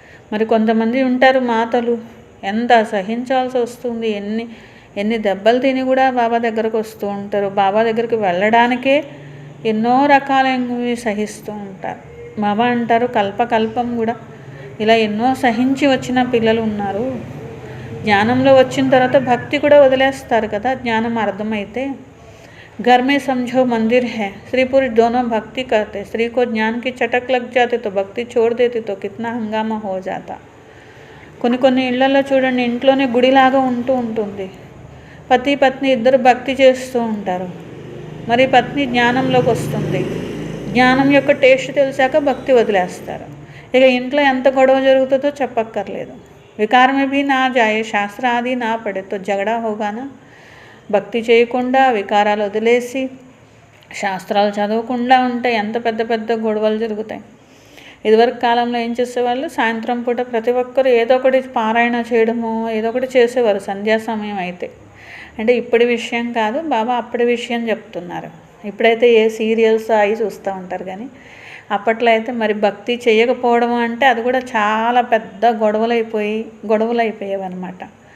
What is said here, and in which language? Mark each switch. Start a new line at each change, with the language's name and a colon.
Telugu: మరి కొంతమంది ఉంటారు మాతలు, ఎంత సహించాల్సి వస్తుంది, ఎన్ని దెబ్బలు తిని కూడా బాబా దగ్గరకు వస్తూ ఉంటారు. బాబా దగ్గరికి వెళ్ళడానికే ఎన్నో రకాలైనవి సహిస్తూ ఉంటారు. బాబా అంటారు కల్పకల్పం కూడా ఇలా ఎన్నో సహించి వచ్చిన పిల్లలు ఉన్నారు. జ్ఞానంలో వచ్చిన తర్వాత భక్తి కూడా వదిలేస్తారు కదా జ్ఞానం అర్థమైతే.
Hindi: घर में समझो मंदिर है, स्त्री पुरुष दोनों भक्ति करते. स्त्री को ज्ञान की चटक लग जाती तो भक्ति छोड़ देती तो कितना हंगामा हो जाता.
Telugu: కొన్ని ఇళ్లలో చూడండి, ఇంట్లోనే గుడిలాగా ఉంటుంది. పతి పత్ని ఇద్దరు భక్తి చేస్తూ ఉంటారు. మరి పత్ని జ్ఞానంలోకి వస్తుంది, జ్ఞానం యొక్క టేస్ట్ తెలిసాక భక్తి వదిలేస్తారు. ఇక ఇంట్లో ఎంత గొడవ జరుగుతుందో చెప్పక్కర్లేదు.
Hindi: వికారం भी ना जाए, శాస్త్ర ఆది నా పడే तो झगड़ा होगा ना.
Telugu: భక్తి చేయకుండా వికారాలు వదిలేసి శాస్త్రాలు చదవకుండా ఉంటే ఎంత పెద్ద పెద్ద గొడవలు జరుగుతాయి. ఇదివరకు కాలంలో ఏం చేసేవాళ్ళు, సాయంత్రం పూట ప్రతి ఒక్కరు ఏదో ఒకటి పారాయణ చేయడము ఏదో ఒకటి చేసేవారు సంధ్యా సమయం అయితే. అంటే ఇప్పటి విషయం కాదు, బాబా అప్పటి విషయం చెప్తున్నారు. ఇప్పుడైతే ఏ సీరియల్స్ అవి చూస్తూ ఉంటారు, కానీ అప్పట్లో అయితే మరి భక్తి చేయకపోవడం అంటే అది కూడా చాలా పెద్ద గొడవలు అయిపోయేవి అనమాట.